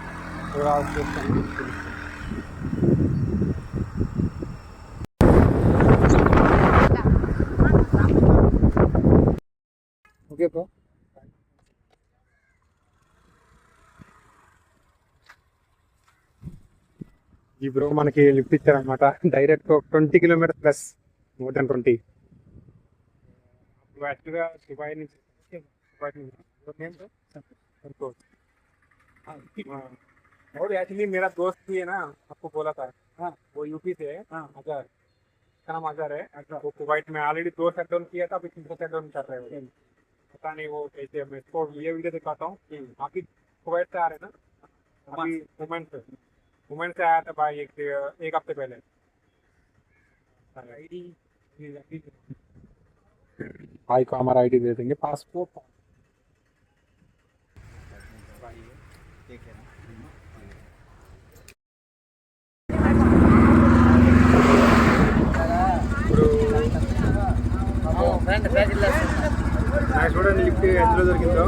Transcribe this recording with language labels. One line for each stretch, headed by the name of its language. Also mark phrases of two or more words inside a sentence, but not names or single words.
English: Okay bro.
Telugu: ఈ బ్రో మనకి లిఫ్ట్ ఇచ్చారనమాట.
English: direct 20 kilometers plus, more than 20.
Telugu: యాక్చువల్గా దుబాయ్ నుంచి
Hindi: और एक्चुअली मेरा दोस्त भी है ना, आपको बोला था. हाँ, वो यूपी से है. अजहर, इसका नाम अजहर है. वो कुवैत में ऑलरेडी 2 शटडाउन किया था, अभी 3 शटडाउन कर रहे हैं. पता नहीं वो कैसे. मैं इसको ये वीडियो दिखाता हूँ. बाकी कुवैत से आ रहे हैं ना, अभी वुमेन से आया था भाई एक हफ्ते पहले. भाई को हमारा आईडी दे देंगे, पासपोर्ट.
Telugu: చూడండి లిఫ్ట్ ఎందులో దొరికిందో.